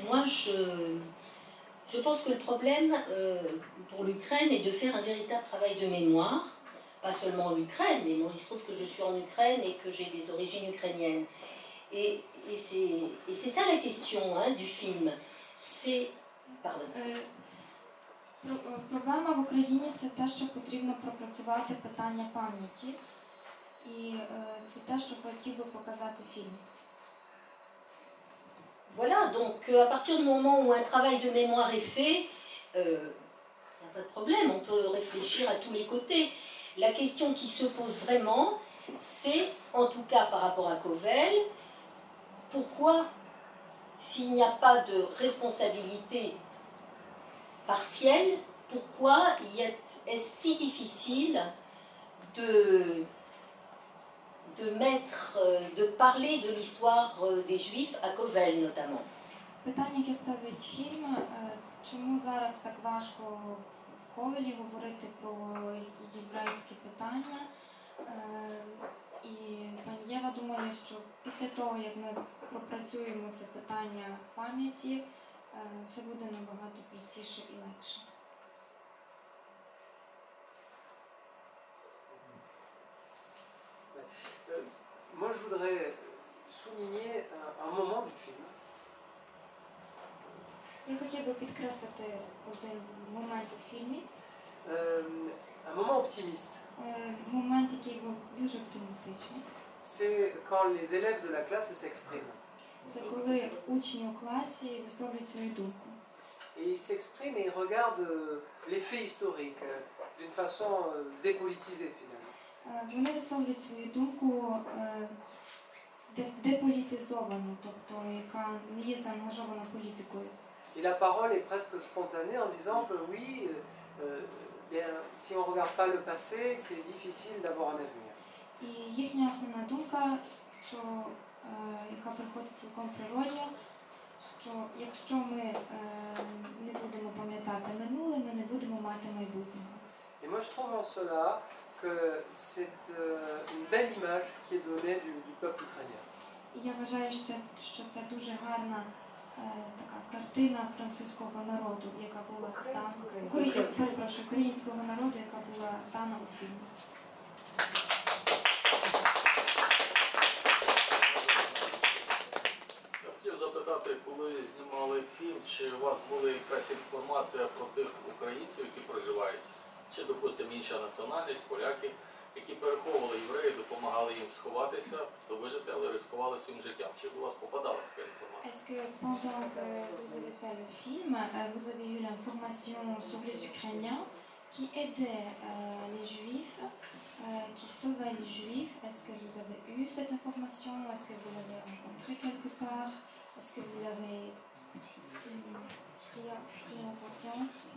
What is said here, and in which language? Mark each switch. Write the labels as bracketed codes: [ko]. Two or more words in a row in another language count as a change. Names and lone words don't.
[fr] Moi, je pense que le problème pour l'Ukraine est de faire un véritable travail de mémoire, pas seulement l'Ukraine, mais bon, il se trouve que je suis en Ukraine et que j'ai des origines ukrainiennes. Et c'est ça la question du film. C'est... Pardon. [uk] Проблема в Україні – це те, що потрібно пропрацювати питання пам'яті. І це те, що хотів би показати фільм. [fr] Voilà, donc à partir du moment où un travail de mémoire est fait, il n'y a pas de problème, on peut réfléchir à tous les côtés. La question qui se pose vraiment, c'est, en tout cas par rapport à Kovel, pourquoi, s'il n'y a pas de responsabilité partielle, pourquoi est-ce si difficile de parler de l'histoire des Juifs à Kovel notamment. [uk] Питання, яке ставить фільм, чому зараз так важко в Ковелі говорити про єврейські питання. І пані Єва думає, що після того, як ми пропрацюємо це питання пам'яті, все буде набагато простіше і легше. [fr] Moi, je voudrais souligner un moment du film. [uk] Я хотів би підкреслити один момент у фільмі. [fr] Un moment optimiste. [uk] Момент, який був дуже оптимістичний. [fr] C'est quand les élèves de la classe s'expriment. [uk] Це коли учні у класі висловлюють свою думку. [fr] Et ils s'expriment et ils regardent les faits historiques d'une façon dépolitisée finalement. [uk] Вони висловлюють свою думку деполітизовану, тобто яка не є заангажована політикою. [fr] Et la parole est presque spontanée en disant que oui, bien, si on ne regarde pas le passé, c'est difficile d'avoir un avenir. [uk] І їхня основна думка, яка приходить цілком природньо, що якщо ми не будемо пам'ятати минуле, ми не будемо мати майбутнього. [fr] Et moi je trouve en cela que c'est une belle image qui est donnée du peuple ukrainien. [uk] І я вважаю, що це дуже гарна така картина французького народу, яка була дана, українського народу, яка була дана у фільмі. Я хотів запитати, коли знімали фільм, чи у вас була якась інформація про тих українців, які проживають, чи, допустимо, інша національність, поляки, які переховували євреїв, допомагали їм сховатися, то вижити, але ризикували своїм життям. Чи до вас попадала така інформація? [fr] Est-ce que pendant que vous avez fait le film, vous avez eu l'information sur les Ukrainiens qui aidaient les Juifs, qui sauvaient les Juifs? Est-ce que vous avez eu cette information? Est-ce que vous l'avez rencontré quelque part? Est-ce que vous l'avez pris en conscience?